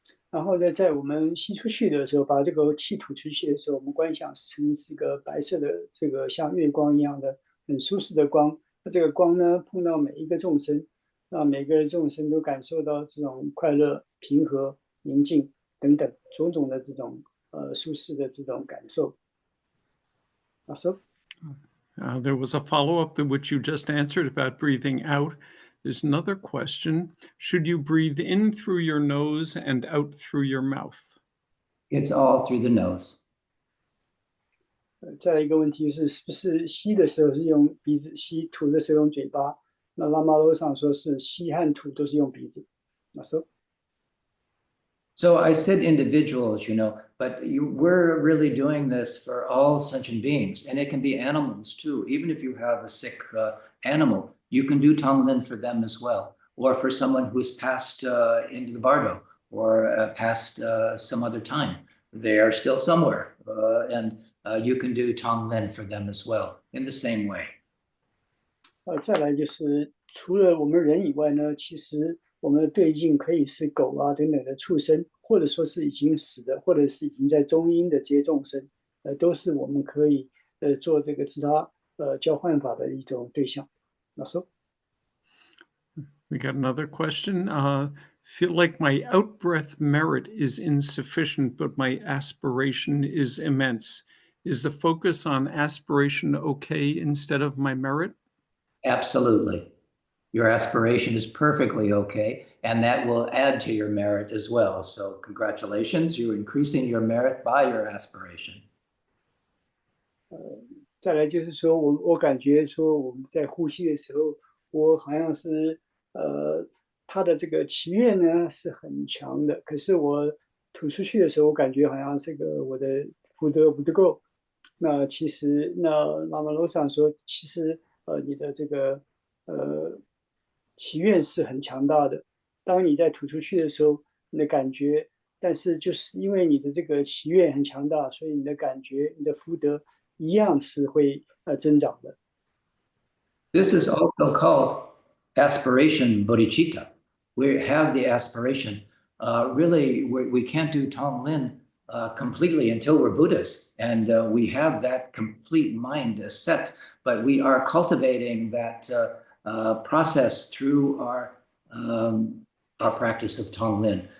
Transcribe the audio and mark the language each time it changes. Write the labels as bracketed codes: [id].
[zh] 然后呢，在我们吸出去的时候，把这个气吐出去的时候，我们观想成是一个白色的，这个像月光一样的很舒适的光。那这个光呢，碰到每一个众生，让每个众生都感受到这种快乐、平和、宁静等等种种的这种舒适的这种感受。老师。 [en] There was a follow-up to which you just answered about breathing out. There's another question. Should you breathe in through your nose and out through your mouth? It's all through the nose. [zh] 再来一个问题是，是不是吸的时候是用鼻子吸，吐的时候用嘴巴？那拉玛罗上说是吸和吐都是用鼻子。老师。 [en] So I said individuals, but we're really doing this for all sentient beings, and it can be animals too. Even if you have a sick animal, you can do Tonglen for them as well, or for someone who's passed into the bardo or passed some other time. They are still somewhere, and you can do Tonglen for them as well in the same way. [zh] 再来就是除了我们人以外呢，其实我们的对境可以是狗啊等等的畜生，或者说是已经死的，或者是已经在中阴的这些众生，都是我们可以做这个自他交换法的一种对象。老师。 [en] We got another question. Feel like my out-breath merit is insufficient, but my aspiration is immense. Is the focus on aspiration okay instead of my merit? Absolutely. Your aspiration is perfectly okay, and that will add to your merit as well. So congratulations, you're increasing your merit by your aspiration. [zh] 再来就是说我感觉说我们在呼吸的时候，我好像是他的这个祈愿呢是很强的，可是我吐出去的时候，我感觉好像这个我的福德不够。那其实拉玛罗上说，其实你的这个祈愿是很强大的。当你在吐出去的时候，你的感觉，但是就是因为你的这个祈愿很强大，所以你的感觉、你的福德一样是会增长的。 [en] This is also called aspiration bodhicitta. We have the aspiration. Really, we can't do Tonglen completely until we're Buddhists, and we have that complete mind set. But we are cultivating that process through our practice of Tonglen.